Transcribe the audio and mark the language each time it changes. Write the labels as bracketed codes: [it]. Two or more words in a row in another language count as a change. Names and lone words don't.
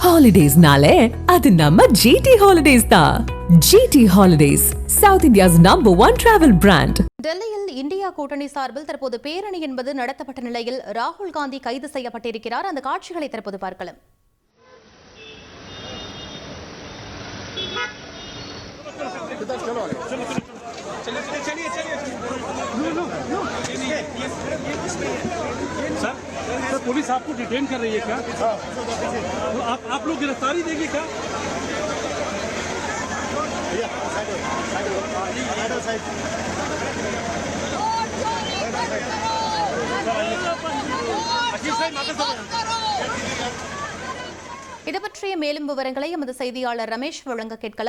[ta] Holidays-nale, அது நம்ம GT Holidays தான். [en] GT Holidays, South India's #1 travel brand. [ta] டெல்லியில் இந்தியா கூட்டணி சார்பில் தற்போது பேரணி என்பது நடத்தப்பட்ட நிலையில் ராகுல் காந்தி கைது செய்யப்பட்டிருக்கிறார். அந்த காட்சிகளை தற்போது பார்க்கலாம். [hi] सर पुलिस आपको डिटेन कर रही है क्या? तो आप लोग गिरफ्तारी देंगे क्या? [ta] இது பற்றிய மேலும் விவரங்களை எமது செய்தியாளர் ரமேஷ் வழங்க கேட்கலாம்.